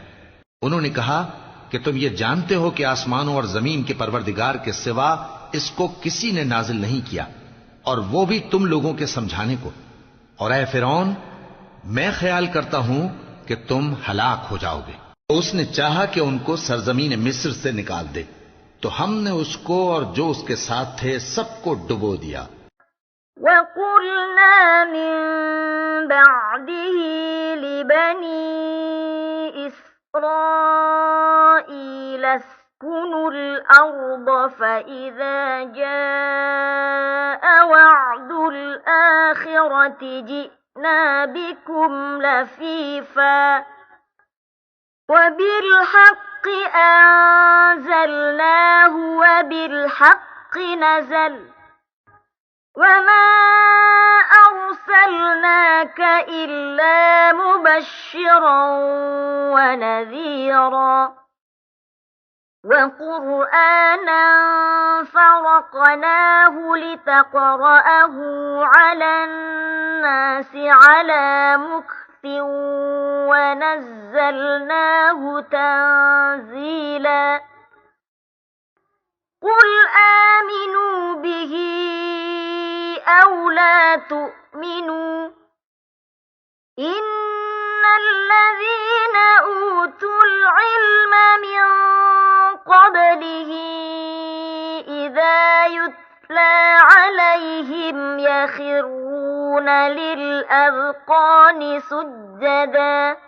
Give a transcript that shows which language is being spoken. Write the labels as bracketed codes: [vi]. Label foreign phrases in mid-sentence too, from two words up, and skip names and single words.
[ur] انہوں نے کہا کہ تم یہ جانتے ہو کہ آسمانوں اور زمین کے پروردگار کے سوا اس کو کسی نے نازل نہیں کیا، اور وہ بھی تم لوگوں کے سمجھانے کو. اور اے فرعون، میں خیال کرتا ہوں کہ تم ہلاک ہو جاؤ گے. تو اس نے چاہا کہ ان کو سرزمین مصر سے نکال دے، تو ہم نے اس کو اور جو اس کے ساتھ تھے سب کو ڈبو دیا. [ar] وقلنا من بعده لبني إسرائيل اسكنوا الأرض فإذا جاء وعد الآخرة جئنا بكم لفيفا وبالحق أنزلناه وبالحق نزل وما أرسلناك إلا مبشرا ونذيرا وقرآنا فرقناه لتقرأه على الناس على مكث ونزلناه تنزيلا. قل آمنوا به أو لا تؤمنوا إن الذين أوتوا العلم من قبله إذا يتلى عليهم يخرون للأذقان سجدا